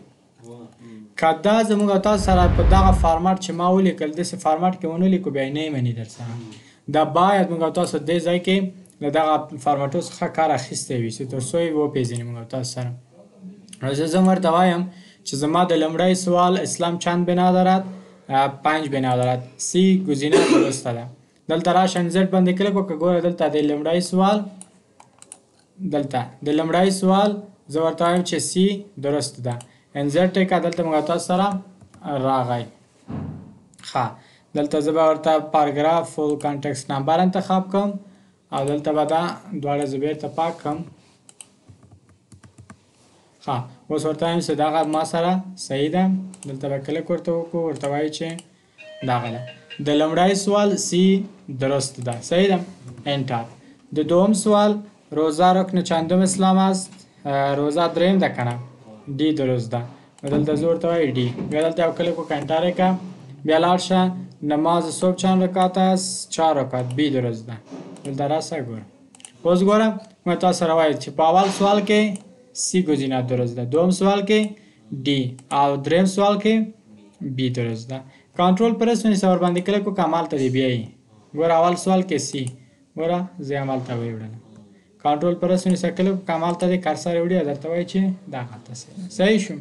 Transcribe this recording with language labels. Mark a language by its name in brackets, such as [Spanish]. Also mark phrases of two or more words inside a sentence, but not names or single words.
[Pashto] که دا زموږ تاسو سره په دغه فارمات چې ما ولیکل داسې فارمات کې ونه لیکو بیا نه مني در سره. دا باید موږ تاسو دې ځای کې له دغه فارماتو څخه کار اخیستی وي چې تر څو یې وپېژني موږ تاسو سره. نو زه ځم ورته وایم چې زما د لومړی سوال [Persian] اسلام چند بنا دارد؟ 5 بنا دارد. [Pashto] سی گزینه درسته ده. دلته راشه انزرټ باندې کلیک وکړه. ګوره دلته د لومړی سوال، دلته د لومړی سوال زه ورته وایم چې سی درست ده. انزرټ یې کړه، دلته موږ تاسو سره راغی. ښه، دلته زه به ورته [English] paragraph full context number [Pashto] انتخاب کړم او دلته به دا دواړه زه بیرته پاک کړم. ښه، اوس ورته وایم چې دغه ما سره صحیح ده. دلته به کلیک ورته وکړو، ورته وایي چې دغه ده. د لومړی سوال سی درست ده. صحیح ده. انټر. د دوم سوال [Persian] روزه رکن چندم اسلام است؟ [Pashto] روزه دریم ده کنه، ډي درست ده. دلته زه ورته وایي ډي. بیا دلته یو کلیک وکړه، انټر یې کړه. بیا لاړ شه [Persian] نماز صبح چند رکعت است؟ 4 رکعت. [Pashto] بي درست ده. دلته راسه ګوره. اوس ګوره موږ تاسو سره وایي چې په اول سوال کې سی گزینه درست ده، دوم سوال کې ډي او دریم سوال کې بي درست ده. [English] control press [Pashto] ونیسه، ورباندې کلیک وکړه، همالته دې بیایي. ګوره اول سوال کې سی، ګوره زه یې همالته ویوړلم. [English] control press [Pashto] ونیسه، کلیک وکړه، همالته دې کرسر یې وړي او درته وایي چې دا هلته صحیح شو.